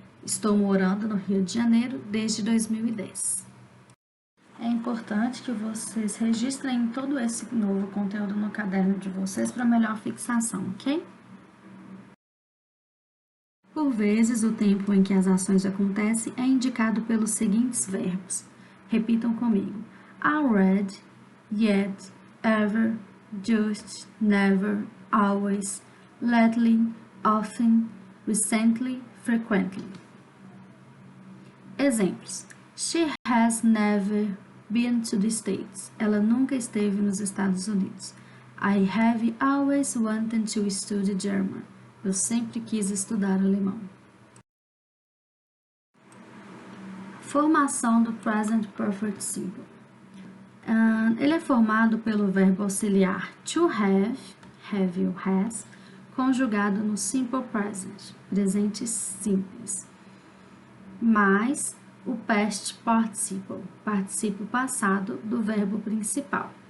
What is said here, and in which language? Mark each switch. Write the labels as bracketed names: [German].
[Portuguese] Estou morando no Rio de Janeiro desde 2010. É importante que vocês registrem todo esse novo conteúdo no caderno de vocês para melhor fixação, ok? Por vezes, o tempo em que as ações acontecem é indicado pelos seguintes verbos. Repitam comigo: [English] already, yet, ever, just, never, always, lately, often, recently, frequently. [Portuguese] Exemplos: [English] She has never been to the States. [Portuguese] Ela nunca esteve nos Estados Unidos. [English] I have always wanted to study German. [Portuguese] Eu sempre quis estudar alemão. Formação do present perfect simple. Ele é formado pelo verbo auxiliar to have ou has, conjugado no simple present, presente simples, mais o past participle, particípio passado do verbo principal.